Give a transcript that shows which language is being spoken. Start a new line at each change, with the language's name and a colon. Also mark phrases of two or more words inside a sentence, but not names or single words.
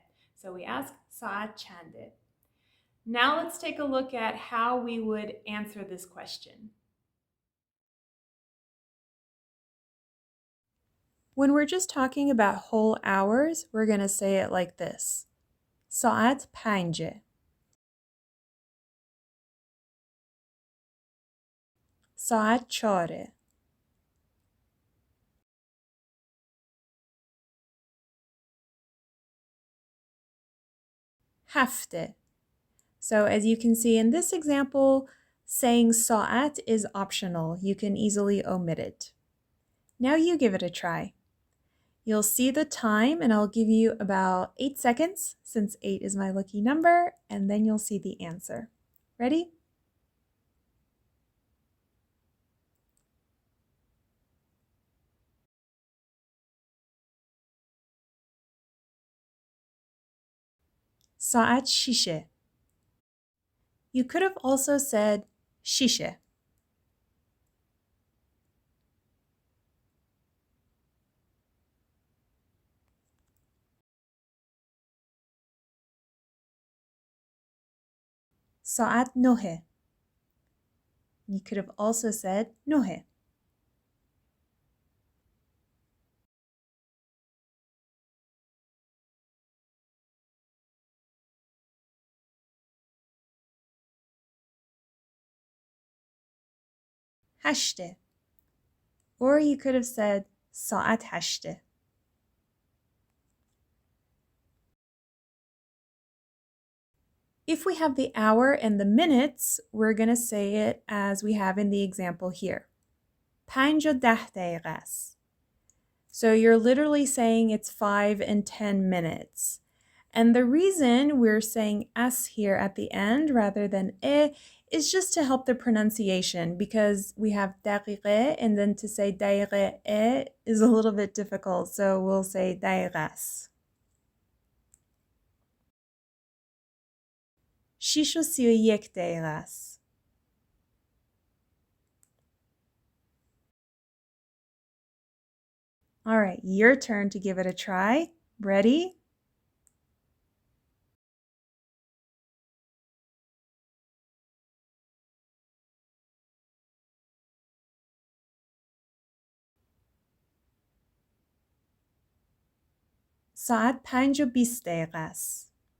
English: So we ask
Persian: ساعت چنده.
English: Now let's take a look at how we would answer this question. When we're just talking about whole hours, we're going to say it like this.
Persian: ساعت پنجه. ساعت چاره. هفته.
English: So as you can see in this example, saying ساعت is optional. You can easily omit it. Now you give it a try. You'll see the time, and I'll give you about 8 seconds, since 8 is my lucky number, and then you'll see the answer. Ready?
Persian: ساعت شیشه.
English: You could have also said شیشه.
Persian: ساعت نه.
English: You could have also said نه.
Persian: هشته.
English: Or you could have said
Persian: ساعت هشته.
English: If we have the hour and the minutes, we're going to say it as we have in the example here.
Persian: 5 و 10 دقیقه است.
English: So you're literally saying it's 5 and 10 minutes. And the reason we're saying s here at the end rather than is just to help the pronunciation, because we have دقیقه and then to say دقیقه is a little bit difficult. So we'll say
Persian: دقیقه. 6 و 31 دقیقه است.
English: All right, your turn to give it a try. Ready?
Persian: ساعت 5 و 20 دقیقه است.